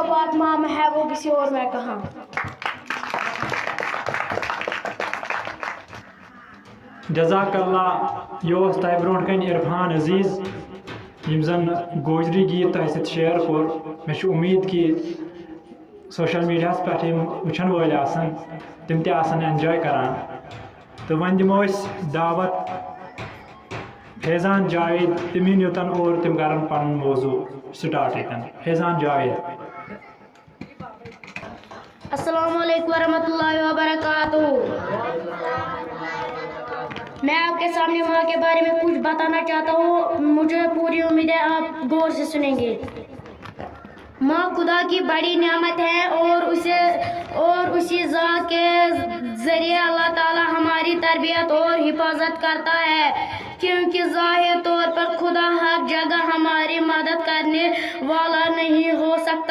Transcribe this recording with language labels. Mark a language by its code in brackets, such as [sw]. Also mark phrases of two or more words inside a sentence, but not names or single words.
[hi] तमाम है वो किसी और में कहाँ। जज़ाकल्लाह। [ks] यो तय ब्रोट कन इरफान अजीज़ यम जन गोजरी गीत तह सत शेयर कोर। मे उम्मीद कि [en] social media [ks] पे वुचन वाल तम एंजॉय करान। तो वन दिमो दावत फैज़ान जावेद तमिन योतन और तम कर पन मौजू स्टार्ट यन। फैज़ान जावेद। [ar] السلام عليكم ورحمة الله وبركاته. [hi] मैं आपके सामने माँ के बारे में कुछ बताना चाहता हूँ। मुझे पूरी उम्मीद है आप गौर से सुनेंगे। माँ खुदा की बड़ी नेमत है और उसी ज़ात के ज़रिए अल्लाह ताला हमारी तरबियत और हिफाजत करता है, क्योंकि ज़ाहिर तौर पर खुदा हर जगह हमारी मदद करने वाला नहीं हो सकता।